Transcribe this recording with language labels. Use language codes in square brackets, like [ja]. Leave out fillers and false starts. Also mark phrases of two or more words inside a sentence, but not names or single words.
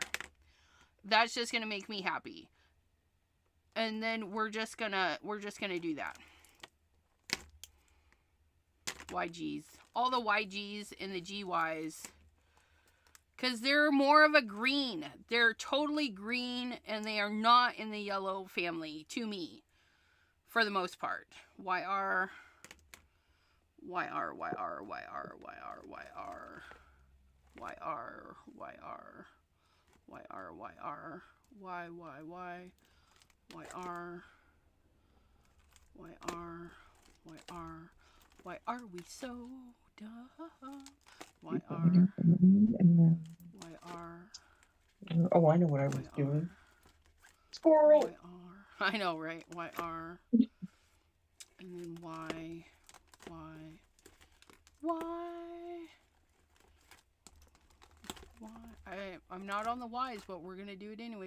[en] That's just going to make me happy. And then we're just going to do that. YGs. All the YGs and the GYs. Because they're more of a green. They're totally green, and they are not in the yellow family, to me. For the most part. YR. YR, YR, YR, YR, YR. YR, YR. YR, YR. Y, Y, Y. YR. YR. YR. Why are we so dumb? YR. YR. Oh, I know what I was doing. Squirrel. YR. I know, right? YR. And then Y. I'm not on the Y's, but we're going to do it anyways.